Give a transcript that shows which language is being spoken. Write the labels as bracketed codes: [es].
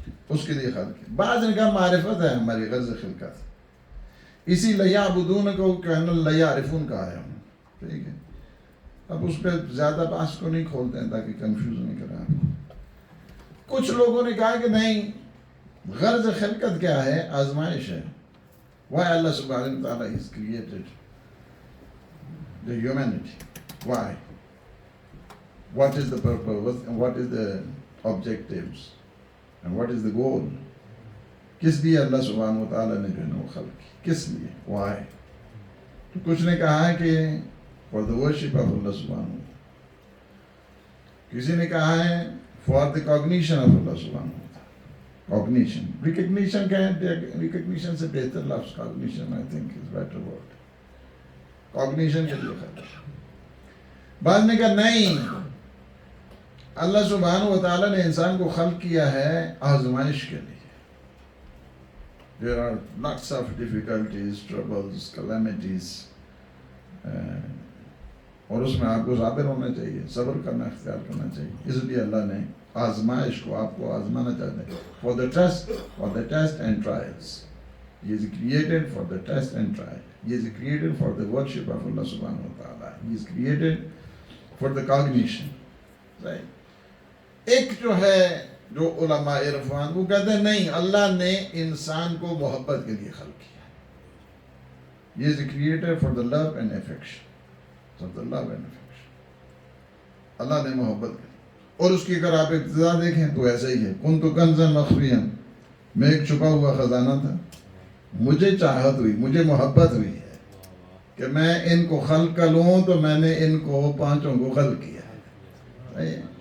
[ur] اس کے لیے خلق ہے۔ بعض نے کہا معرفت ہے ہماری غرض خلقت، اسی لیعبدون کو کہنا لیعرفون کہا ہے ہم، ٹھیک ہے؟ اب اس پہ زیادہ بحث کو نہیں کھولتے ہیں تاکہ کنفیوز نہیں کریں آپ کو۔ کچھ لوگوں نے کہا کہ نہیں، غرض خلقت کیا ہے؟ آزمائش ہے۔ [en] Why Allah subhanahu wa ta'ala has created the humanity? Why? What is the purpose? What is the objectives? And what is the goal? [ur] کس لیے اللہ سبحانہ و تعالیٰ نے جو ہے وہ خلق کی؟ کس لیے؟ [en] Why? [ur] تو کچھ نے کہا ہے کہ [en] for the worship of Allah subhanahu wa ta'ala، [ur] کسی نے کہا ہے [en] for the cognition of Allah subhanahu wa ta'ala۔ cognition، recognition [ur] کیا ہے؟ [en] recognition [ur] سے بہتر لفظ [en] cognition I think is better word۔ [ur] Cognition کے لیے خلق کیا. بعض نے کہا نہیں، اللہ سبحانہ و تعالیٰ نے انسان کو خلق کیا ہے آزمائش کے لیے. [en] There are lots of difficulties, troubles, calamities, [ur] اور اس میں آپ کو صابر ہونا چاہیے، صبر کرنا اختیار کرنا چاہیے. اس لیے اللہ نے آزمائش کو آپ کو آزمانا چاہتے ہیں. [en] For the test and trials. He is created for the test and trial. He is created for the worship of Allah subhanahu wa ta'ala. He is created for the cognition. Right? [ur] ایک جو ہے جو علماء عرفان وہ کہتے ہیں نہیں، اللہ نے انسان کو محبت کے لیے خلق کیا. [en] He is created for the love and affection. For the love and affection. [ur] اللہ نے محبت کی. اور اس کی اگر آپ ابتدا دیکھیں تو ایسا ہی ہے. کنت کنزا مخفیا، میں ایک چھپا ہوا خزانہ تھا، مجھے چاہت ہوئی، مجھے محبت ہوئی ہے کہ میں ان کو خلق کر لوں، تو میں نے ان کو پانچوں کو خلق کیا ہے.